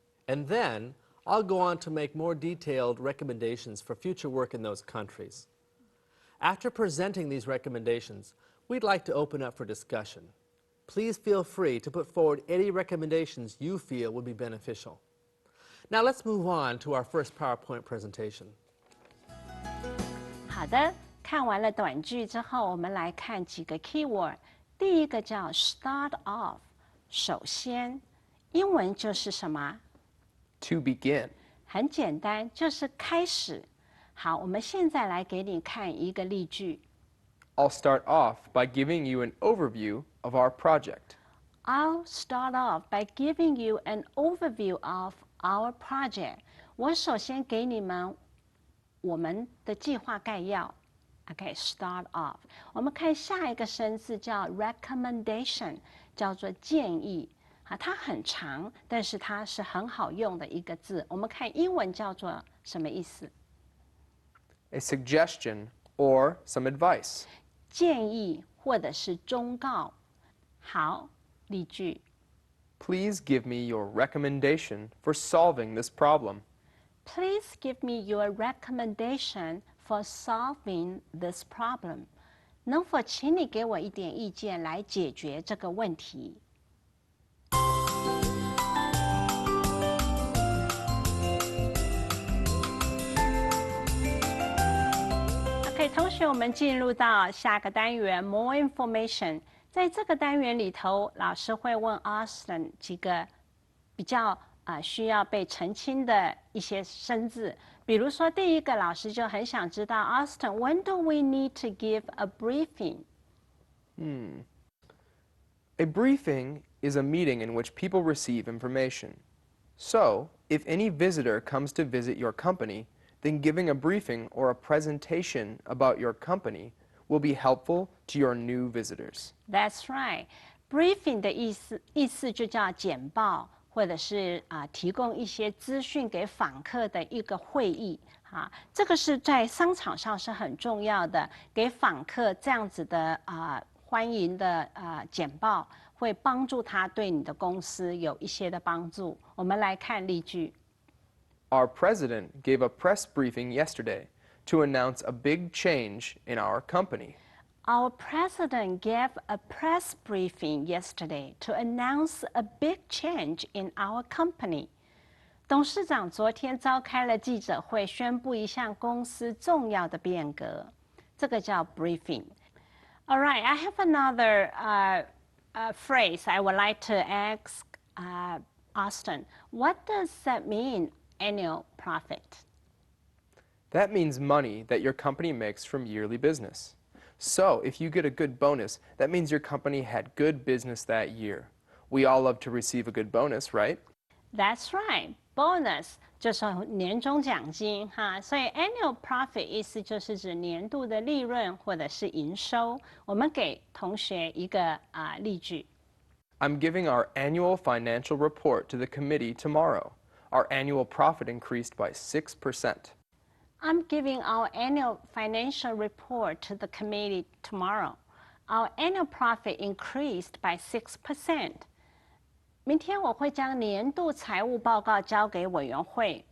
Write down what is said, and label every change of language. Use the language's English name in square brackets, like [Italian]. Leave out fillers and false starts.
[English] And then I'll go on to make more detailed recommendations for future work in those countries. After presenting these recommendations, we'd like to open up for discussion. Please feel free to put forward any recommendations you feel would be beneficial. Now let's move on to our first PowerPoint presentation. [Chinese] 好的，看完了短句之后，我们来看几个 keyword。第一个叫 start off， 首先，英文就是什么？ [English] To begin. [Chinese] 很简单，就是开始。好，我们现在来给你看一个例句。 [English] I'll start off by giving you an overview of our project. I'll start off by giving you an overview of our project. [Chinese] 我首先给你们我们的计划概要。 OK, start off. 我们看下一个生字叫 recommendation， 叫做建议。它很长，但是它是很好用的一个字。我们看英文叫做什么意思？ [English] A suggestion or some advice. [Chinese] 建议或者是忠告。好，例句。 [English] Please give me your recommendation for solving this problem. Please give me your recommendation for solving this problem. [Chinese] 能否请你给我一点意见来解决这个问题？ OK， 同学，我们进入到下个单元 More Information。在这个单元里头，老师会问 Austin 几个比较需要被澄清的一些生字。比如说，第一个老师就很想知道 Austin， [English] when do we need to give a briefing？ A briefing is a meeting in which people receive information. So, if any visitor comes to visit your company, then giving a briefing or a presentation about your company will be helpful to your new visitors. That's right. [Chinese] Briefing 的意思就叫简报，或者是提供一些资讯给访客的一个会议啊。这个是在商场上是很重要的，给访客这样子的欢迎的简报，会帮助他对你的公司有一些的帮助。我们来看例句。 [English] Our president gave a press briefing yesterday to announce a big change in our company. Our president gave a press briefing yesterday to announce a big change in our company. [Chinese] 董事长昨天召开了记者会，宣布一项公司重要的变革。这个叫 briefing. [English] All right, I have another phrase I would like to ask Austin. What does that mean, annual profit? That means money that your company makes from yearly business. So, if you get a good bonus, that means your company had good business that year. We all love to receive a good bonus, right? That's right. [Chinese] Bonus 就是年终奖金哈，所以 annual profit 意思就是指年度的利润或者是营收。我们给同学一个例句。 [English] I'm giving our annual financial report to the committee tomorrow. Our annual profit increased by 6%. I'm giving our annual financial report to the committee tomorrow. Our annual profit increased by 6%. [Chinese] 明天我会将年度财务报告交给委员会。